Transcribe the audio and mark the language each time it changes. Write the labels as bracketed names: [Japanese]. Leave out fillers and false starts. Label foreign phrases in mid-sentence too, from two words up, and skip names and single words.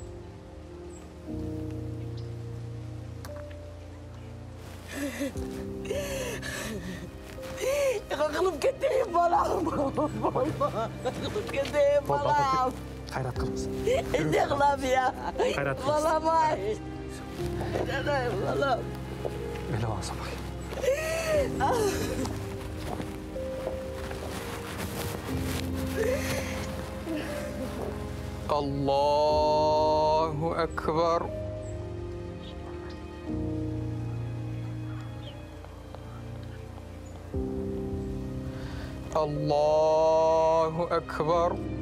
[Kyrgyz] Кылып кетейин балам. Кылып кетейин балам. Кайрат кылыңыз. Эмне кылам я? Кайрат кылыңыз. Балам-ай. Балам. Илалаңыз апай. [Arabic] الله أكبر. الله أكبر.